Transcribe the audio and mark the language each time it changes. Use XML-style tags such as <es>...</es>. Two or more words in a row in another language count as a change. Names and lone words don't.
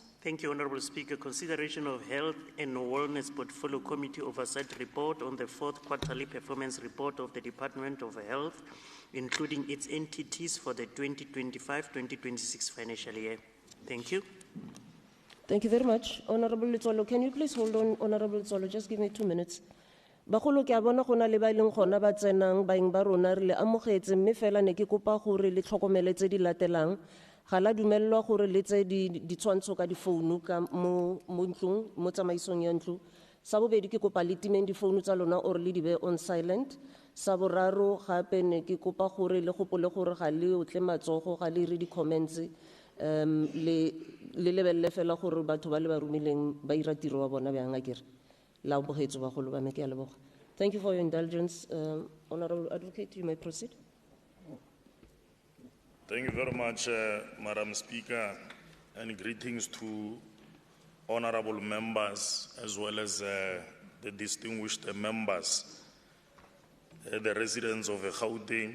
<en>Thank you, Honorable Speaker. Consideration of Health and Wellness Portfolio Committee Oversight Report on the fourth quarterly performance report of the Department of Health, including its entities for the 2025-2026 financial year. Thank you. Thank you very much. Honorable Letsolo, can you please hold on, Honorable Letsolo, just give me 2 minutes.</en> <tn>Bagolo ke a bona go na le ba ileng gona ba tsenang baeng ba rona re le amogetse mme fela ne ke kopa gore le tlhokomele tse di latelang ga la dumelelwa gore le tse di tshwantsho ka difounu ka mo ntlong mo tsamaisong ya ntlo sa bobedi ke kopa le timeng difounu tsa lona or le di be</tn> <en>on silent</en> <tn>sa boraro gape ne ke kopa gore le gopole gore ga le otle matsogo ga le re di-comments le lebelele fela gore batho ba le ba romileng ba ira tiro wa bona bjang akere.</tn> <en>Thank you for your indulgence. Honorable Advocate, you may proceed. Thank you very much, Madam Speaker, and greetings to honorable members as well as the distinguished members, the residents of Gauteng.</en>